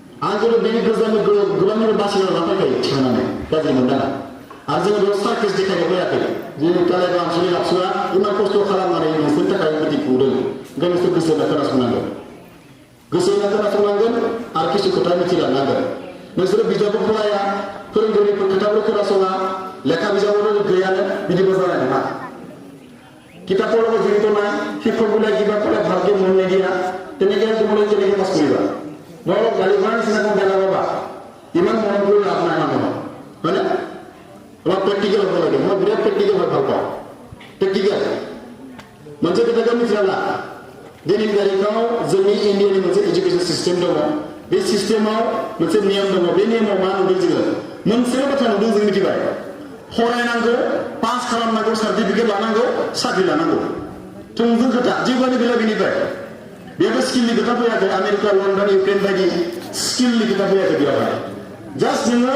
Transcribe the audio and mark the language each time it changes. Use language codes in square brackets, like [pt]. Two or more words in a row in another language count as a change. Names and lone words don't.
[brx] आगोल बेनि गोबां बासिनो लाफायखायो थिखांनानै गाज्रि मोनदाङा आरो जोङो बेयाव सार्केस देखायनो फैयाखै जोंनि कालेबा ओनसोलनि आबसुआ इमान खस्थ' खालामनानै नोंसोरनि थाखाय मिटिं खुंदों ओंखायनो नोंसोर गोसो होना खोनासंनांगोन गोसो होना खोनासंनांगोन आरो किसु खोथा मिथिलांनांगोन नोंसोरो बिजाबबो फराया फोरोंगिरिफोर खोथाबो खोनासङा लेखा बिजाबावनो गैयानो बिदिबो जानाय नङा [as] किताबৰ লগত জড়িত নাই শিক্ষকবিলাক কিবা কৰে ভালকে মন নিদিয়া তেনেকৈ তোমালোকে কেনেকৈ পাছ কৰিবা মই অলপ গালি ভৰা নিচিনা কম বেলা পাবা ইমান মৰম কৰি লাভ নাই মানুহক হয়নে অলপ প্ৰেক্টিকেল হ'ব লাগে মই বিৰাট প্ৰেক্টিকেল হয় ভাল পাওঁ प्रेक्टिकल [brx] मोनसे खोथाखौ मिथिला दिनैनि तारिखाव जोंनि इन्डियानि मोनसे [en] education system [brx] दङ बे सिस्टेमाव मोनसे नियम दङ बे नियमाव मा नुदों जोङो मोनसेल' बाथ्रा नुदों जों मिथिबाय फरायनांगौ पास खालामनांगौ सार्टिफिकेट लानांगौ साख्रि लानांगौ थोंजों खोथा जेबोआनो गैला बेनिफ्राय बेबो स्किलनि खोथा फैयाखै आमेरिका लन्डन इउक्रेन बायदि स्किलनि खोथा फैयाखै बेयावहाय जास्ट जोङो